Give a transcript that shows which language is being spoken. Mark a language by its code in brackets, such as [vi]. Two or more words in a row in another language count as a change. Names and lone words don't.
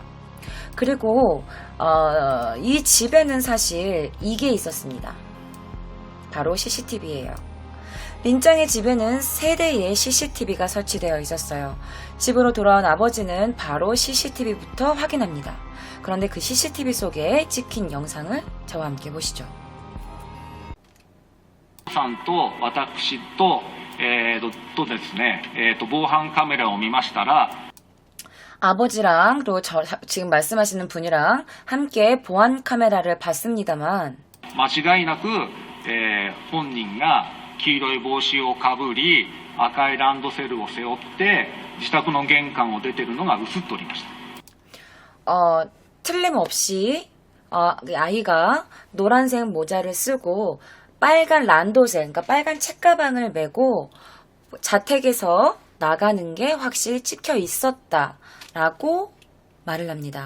[ko] 그리고 이 집에는 사실 이게 있었습니다. 바로 CCTV예요. 린짱의 집에는 3대의 CCTV가 설치되어 있었어요. 집으로 돌아온 아버지는 바로 CCTV부터 확인합니다. 그런데 그 CCTV 속에 찍힌 영상을 저와 함께 보시죠. [ja] さんと私と、ですね、防犯カメラを見ましたら [ko] 아버지랑 그리고 지금 말씀하시는 분이랑 함께 보안 카메라를 봤습니다만 [ja] 間違いなく、本人が黄色い帽子をかぶり赤いランドセルを背負って自宅の玄関を出てるのが映っておりました。 [ko] 틀림없이 아이가 노란색 모자를 쓰고 빨간 란도셀, 그러니까 빨간 책가방을 메고 자택에서 나가는 게 확실히 찍혀 있었다라고 말을 합니다.